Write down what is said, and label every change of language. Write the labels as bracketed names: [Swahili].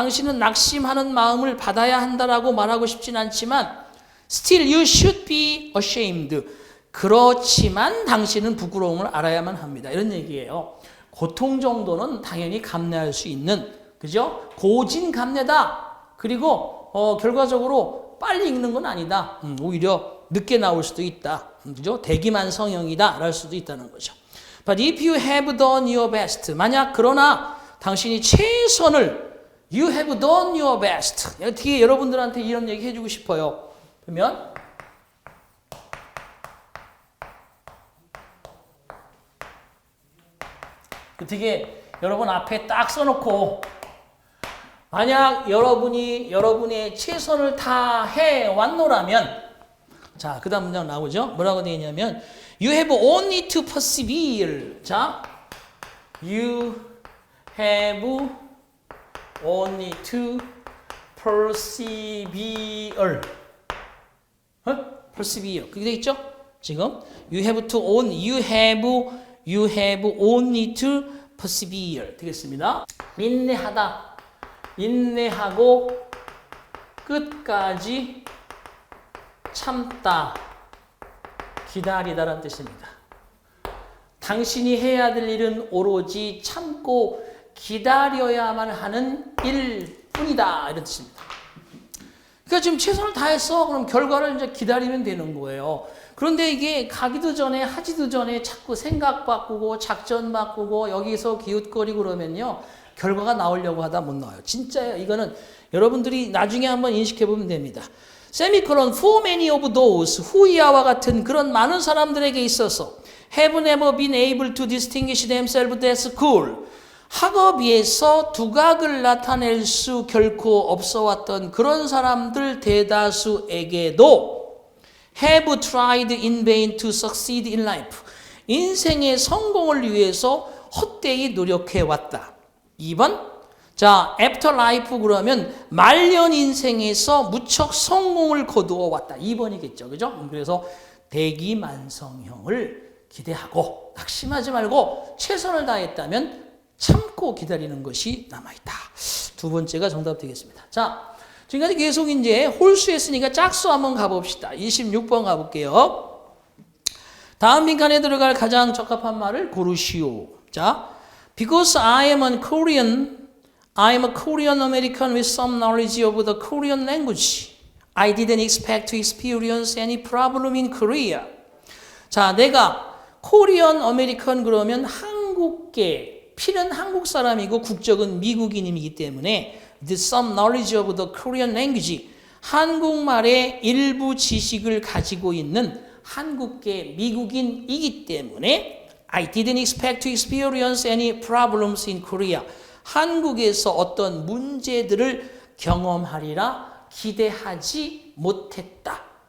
[Korean] 당신은 낙심하는 마음을 받아야 한다라고 말하고 싶진 않지만 [English] still you should be ashamed, [Korean] 그렇지만 당신은 부끄러움을 알아야만 합니다. 이런 얘기예요. 고통 정도는 당연히 감내할 수 있는, 그죠? 고진 감내다. 그리고 결과적으로 빨리 읽는 건 아니다. 오히려 늦게 나올 수도 있다. 그죠? 대기만 성형이다. 랄 수도 있다는 거죠. [English] But if you have done your best, [Korean] 만약 그러나 당신이 최선을 [English] you have done your best. [Korean] 어떻게 여러분들한테 이런 얘기 해주고 싶어요. 그러면 어떻게 여러분 앞에 딱 써놓고 만약 여러분의 최선을 다해 왔노라면, 자, 그 다음 문장 나오죠? 뭐라고 되어 있냐면, [English] you have only to persevere. 자, you have only to persevere. [Korean] persevere. 그게 돼 있죠? [English] 지금 you have only to persevere 되겠습니다. [Korean] 인내하다, 인내하고 끝까지 참다, 기다리다라는 뜻입니다. 당신이 해야 될 일은 오로지 참고 기다려야만 하는 일뿐이다 이런 뜻입니다. 그러니까 지금 최선을 다했어. 그럼 결과를 이제 기다리면 되는 거예요. 그런데 이게 가기도 전에 하지도 전에 자꾸 생각 바꾸고 작전 바꾸고 여기서 기웃거리고 그러면요. 결과가 나오려고 하다 못 나와요. 진짜예요. 이거는 여러분들이 나중에 한번 인식해 보면 됩니다. [English] 세미콜론 for many of those [Korean] 후이아와 같은 그런 많은 사람들에게 있어서 [English] have never been able to distinguish themselves at school. [Korean] 학업에서 두각을 나타낼 수 결코 없어 왔던 그런 사람들 대다수에게도 [English] have tried in vain to succeed in life. [Korean] 인생의 성공을 위해서 헛되이 노력해 왔다. 2번. 자, [English] after life [Korean] 그러면 말년 인생에서 무척 성공을 거두어 왔다. 2번이겠죠. 그죠? 그래서 대기만성형을 기대하고 낙심하지 말고 최선을 다했다면 참고 기다리는 것이 남아있다. 두 번째가 정답 되겠습니다. 자, 지금까지 계속 이제 홀수 했으니까 짝수 한번 가봅시다. 26번 가볼게요. 다음 빈칸에 들어갈 가장 적합한 말을 고르시오. [English] 자, because I am a Korean American with some knowledge of the Korean language. I didn't expect to experience any problem in Korea. [Korean] 자, 내가 코리안 아메리칸 그러면 한국계 피는 한국 사람이고 국적은 미국인이기 때문에 [English] with some knowledge of the Korean language. [Korean] 한국말의 일부 지식을 가지고 있는 한국계 미국인이기 때문에 [English] I didn't expect to experience any problems in Korea. [Korean] 한국에서 어떤 문제들을 경험하리라 기대하지 못했다.